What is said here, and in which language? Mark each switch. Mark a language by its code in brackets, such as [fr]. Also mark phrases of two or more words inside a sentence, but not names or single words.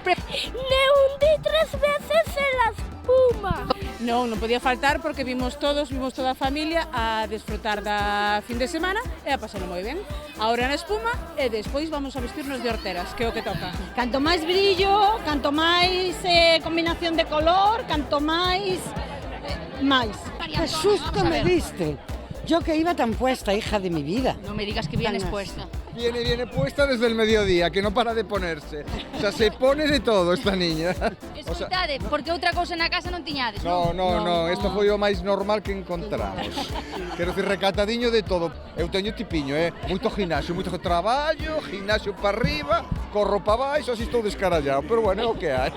[es] Le hundí 3 veces en la espuma. [gl] Non podía faltar porque vimos toda a familia a desfrutar da fin de semana e a pasarlo moi ben. Ahora na espuma e despois [es] vamos a vestirnos de horteras, [gl] que é o que toca. Canto máis brillo, canto máis combinación de color, canto máis... [es] ¡Qué susto me diste! Yo que iba tan puesta, hija de mi vida. No me digas que vienes puesta. Viene puesta desde el mediodía, que no para de ponerse. O sea, se pone de todo esta niña. [gl] Escoitade, porque outra cousa na casa non tiñades, No, isto foi o máis normal que encontramos. Quero dicir, recatadiño de todo. Eu teño tipiño, moito gimnasio, moito traballo, gimnasio para arriba, corro para baixo, así estou descarallado. Pero bueno, é o que hai.